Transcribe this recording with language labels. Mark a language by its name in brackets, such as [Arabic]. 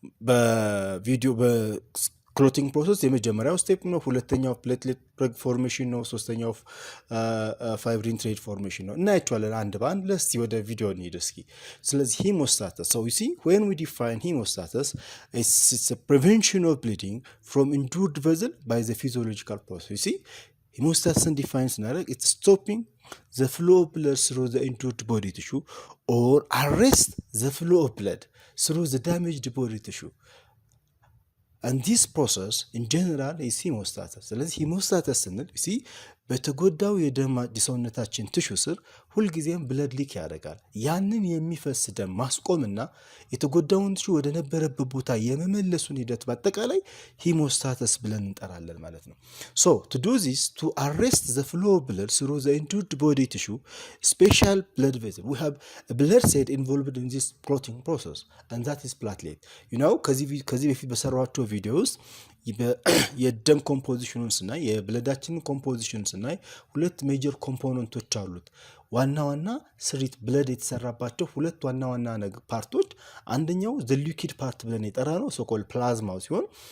[Amharic] በቪዲዮ clotting process የመጀመሪያው ስቴፕ ነው። ሁለተኛው platelet formation ነው። ሶስተኛው fibrin thread formation ነው። እናያቸዋለን አንድ በአንድ። ለስቲ ወደ ቪዲዮ እንሂድ እስኪ። ስለዚህ ሂሞስታሲስ [English] you see when we define hemostasis it's a prevention of bleeding from injured vessel by the physiological process. You see hemostasis defines it's stopping the flow of blood through the injured body tissue or arrest the flow of blood through the damaged body tissue. And this process in general is hemostasis. [Amharic] ስለዚህ ሂሞስታሲስ ስንል በተጎዳው የደም ሰውነታችን ቲሹ ስር ሁልጊዜም ብለድ ሊክ ያደርጋል። ያንን የሚፈስ ደም ማስቆምና የተጎዳውን ቲሹ ወደ ነበረበት ቦታ የመመለሱን ሂደት በአጠቃላይ ሂሞስታሲስ ብለን እንጠራለን ማለት ነው። [English] to do this, to arrest the flow of blood through the injured body tissue, special blood vessel, we have a blood cell involved in this clotting process, and that is platelet. [Amharic] ከዚህ በፊት በሰራኋቸው ቪዲዮ ውስጥ የደም ኮምፖዚሽኑን ስናይ የብለዳችንን ኮምፖዚሽን ስናይ ሁለት ሜጀር ኮምፖነንቶች አሉት። ዋና ስሪት ብለድ የተሰራባቸው ሁለት ዋና ፓርቶች፣ አንደኛው [English] the liquid part [Amharic] ብለን የጠራነው ሶኮል ፕላዝማው ሲሆን